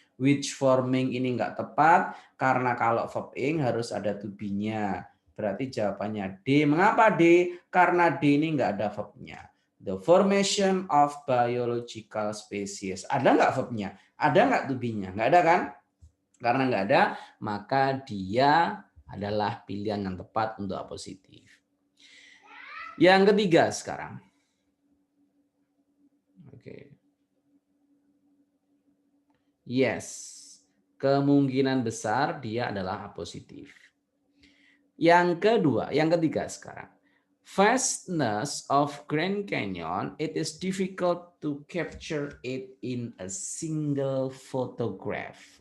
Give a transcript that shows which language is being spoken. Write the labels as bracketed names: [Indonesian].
[English] Which forming [Indonesian] ini enggak tepat. Karena kalau verb ing harus ada to be-nya. Berarti jawabannya D. Mengapa D? Karena D ini enggak ada verbnya. [English] The formation of biological species. [Indonesian] Ada nggak verbnya? Ada nggak to be-nya? Nggak ada kan? Karena nggak ada, maka dia adalah pilihan yang tepat untuk apositif. Yang ketiga sekarang. Oke. Yes. Kemungkinan besar dia adalah apositif. Yang kedua, yang ketiga sekarang. [English] Vastness of Grand Canyon, it is difficult to capture it in a single photograph.